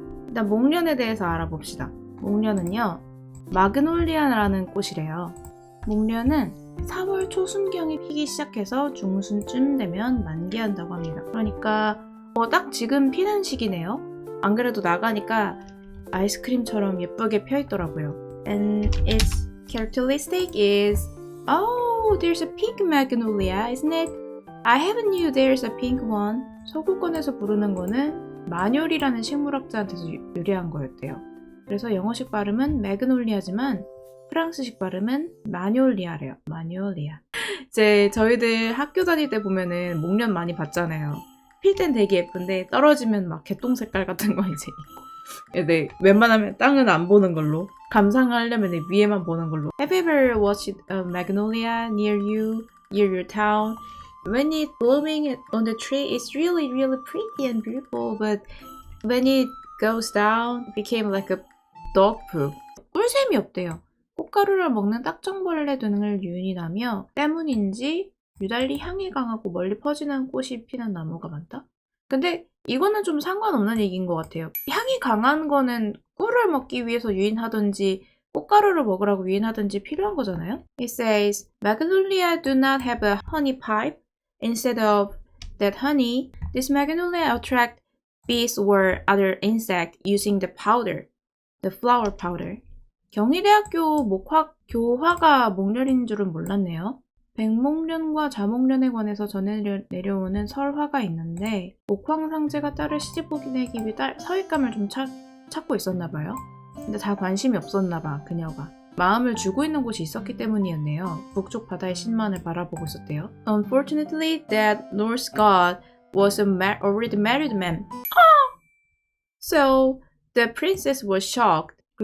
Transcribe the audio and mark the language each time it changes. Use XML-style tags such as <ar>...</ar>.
<ko>일단 목련에 대해서 알아봅시다. 목련은요, 마그놀리아라는 꽃이래요. 목련은 4월 초순경에 피기 시작해서 중순쯤 되면 만개한다고 합니다. 그러니까 딱 지금 피는 시기네요. 안 그래도 나가니까 아이스크림처럼 예쁘게 펴있더라고요.</ko> <en>And its characteristic is, oh, there's a pink magnolia, isn't it? I haven't knew there's a pink one.</en> <ko>서구권에서 부르는 거는 마뇰이라는 식물학자한테서 유래한 거였대요. 그래서 영어식 발음은 매그놀리아지만 프랑스식 발음은 마뇰리아래요. 마뇰리아. 이제 저희들 학교 다닐 때 보면은 목련 많이 봤잖아요. 필 땐 되게 예쁜데 떨어지면 막 개똥 색깔 같은 거 이제 있고. 네, 웬만하면 땅은 안 보는 걸로. 감상하려면 위에만 보는 걸로.</ko> <en>Have you ever watched a magnolia near your town? When it's blooming on the tree, it's really, really pretty and beautiful. But when it goes down, it became like a dog poop.</en> <ko>꿀샘이 없대요. 꽃가루를 먹는 딱정벌레 등을 유인하며 때문인지 유달리 향이 강하고 멀리 퍼지는 꽃이 피는 나무가 많다? 근데 이거는 좀 상관없는 얘기인 것 같아요. 향이 강한 거는 꿀을 먹기 위해서 유인하든지 꽃가루를 먹으라고 유인하든지 필요한 거잖아요.</ko> <en>It says, Magnolia do not have a honey pipe. Instead of that honey, this magnolia attract bees or other insects using the powder, the flower powder.</en> <ko>경희대학교 목화 교화가 목련인 줄은 몰랐네요. 백목련과 자목련에 관해서 전해 내려오는 설화가 있는데 목황상제가 딸을 시집 보내기 위해 사윗감을 좀 찾고 있었나 봐요. 근데 다 관심이 없었나 봐, 그녀가. 마음을 주고 있는 곳이 있었기 때문이었네요. 북쪽 바다의 신만을 바라보고 있었대요.</ko> <en>Unfortunately, that Norse god was already married man. So, the princess was shocked.</en>